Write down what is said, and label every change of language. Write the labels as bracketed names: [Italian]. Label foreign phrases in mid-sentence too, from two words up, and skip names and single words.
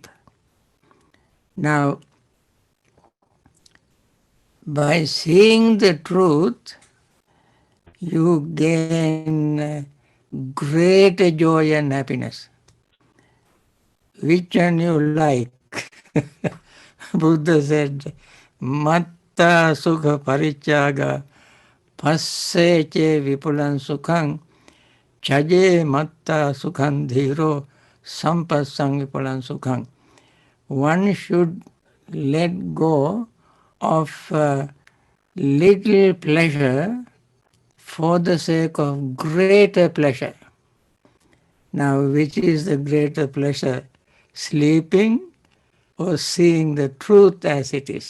[English] Now, by seeing the truth, you gain great joy and happiness. Which one you like? Buddha said, [Pali] Matta sukha parichaga passe che vipulan sukhang chaje matta sukhang dhiro sampassang vipulan sukhang. [English] One should let go of little pleasure for the sake of greater pleasure. Now, which is the greater pleasure? Sleeping or seeing the truth as it is?